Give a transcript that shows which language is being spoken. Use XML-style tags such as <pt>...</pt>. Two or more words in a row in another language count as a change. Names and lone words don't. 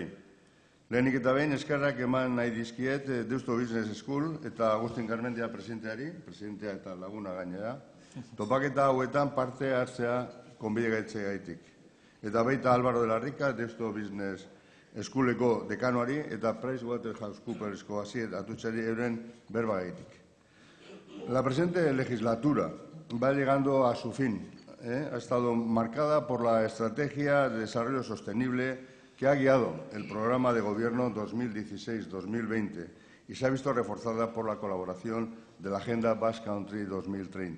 <eu>Lehenik eta behin eskerrak eman nahi dizkiet Deusto Business School eta Agustin Garmendia presidentea eta laguna gainera, topaketa hauetan parte hartzea konbide gaitzegaitik. Eta baita Álvaro de la Rica, Deusto Business Schooleko dekanoari eta PricewaterhouseCoopersko Asier Atutxari euren berbagaitik.</eu> <es>La presente legislatura va llegando a su fin. Ha estado marcada por la Estrategia de Desarrollo Sostenible que ha guiado el programa de gobierno 2016-2020 y se ha visto reforzada por la colaboración de la Agenda Basque Country 2030.</es>